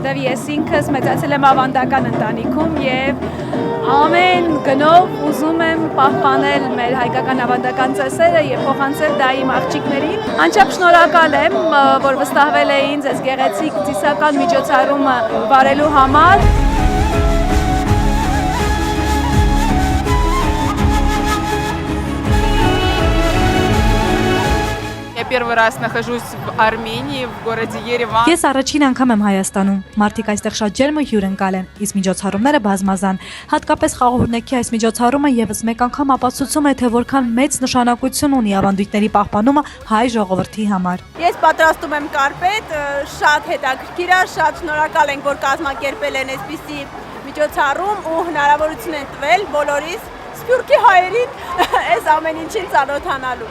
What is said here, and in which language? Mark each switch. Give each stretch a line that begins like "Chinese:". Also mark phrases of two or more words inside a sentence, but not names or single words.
Armenian: ես ինքս մեծացել եմ ավանդական ընտանիքում եւ ամեն գնով ուզում եմ պահպանել մեր հայկական ավանդական ծեսերը եւ փոխանցել դա իմ աղջիկներին։ Անչափ շնորհակալ եմ, որ վստահվել էին ձեզ գեղեցիկ ծիսական միջոցառումը վարելու համար։
Russian: Первый раз нахожусь в Армении, в городе Երևան։
Armenian: Ես առաջին անգամ եմ Հայաստանում։ Մարդիկ այստեղ շատ ջերմը հյուրընկալ են, իսկ միջոցառումները բազմազան։ Հատկապես խաղողներքի այս միջոցառումը եւս մեկ անգամ ապացուցում է, թե որքան մեծ նշանակություն ունի ավանդույթների պահպանումը հայ ժողովրդի համար։ Ես պատրաստում եմ կարպետ, շատ հետաքրքիր է, շատ շնորհակալ ենք, որ կազմակերպել են այսպիսի միջոցառում ու հնարավորություն են տվել բոլորիս Սփյուռքի հայերին այս ամեն ինչին ծանոթանալու։